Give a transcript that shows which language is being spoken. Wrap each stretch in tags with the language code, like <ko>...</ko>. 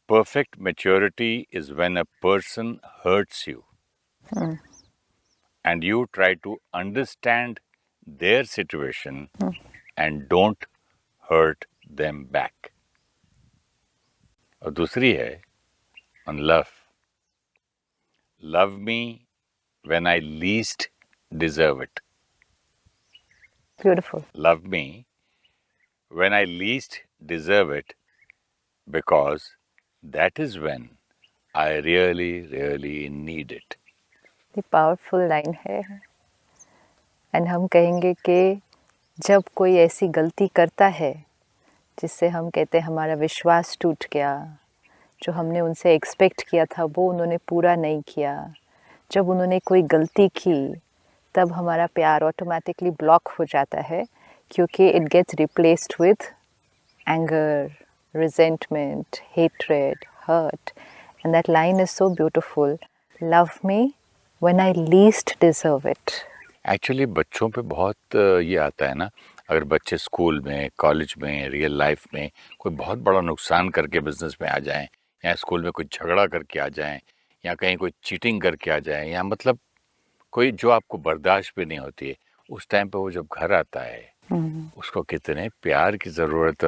<en>perfect maturity is when a person hurts you and you try to understand their situation and don't hurt them back.</en> <hi>और दूसरी है</hi> <en>on love. Love me when I least deserve it. Beautiful. Love me when I least deserve it, because that is when I really need it.</en> <hi>ये powerful line है and हम कहेंगे कि जब कोई ऐसी गलती करता है जिससे हम कहते हैं हमारा विश्वास टूट गया, जो हमने उनसे एक्सपेक्ट किया था वो उन्होंने पूरा नहीं किया, जब उन्होंने कोई गलती की तब हमारा प्यार ऑटोमेटिकली ब्लॉक हो जाता है, क्योंकि</hi> <en>It gets replaced with anger, resentment, hatred, hurt. And that line is so beautiful. Love me when I least deserve it.</en> <hi>Actually बच्चों पे बहुत ये आता है ना, अगर बच्चे स्कूल में, कॉलेज में, रियल लाइफ में कोई बहुत बड़ा नुकसान करके बिजनेस में आ जाएं, या स्कूल में कोई झगड़ा करके आ जाएं, या कहीं कोई चीटिंग करके आ जाएं, या मतलब कोई जो आपको बर्दाश्त भी नहीं होती है, उस टाइम पे वो जब घर आता है उसको कितने प्यार की जरूरत है।</hi>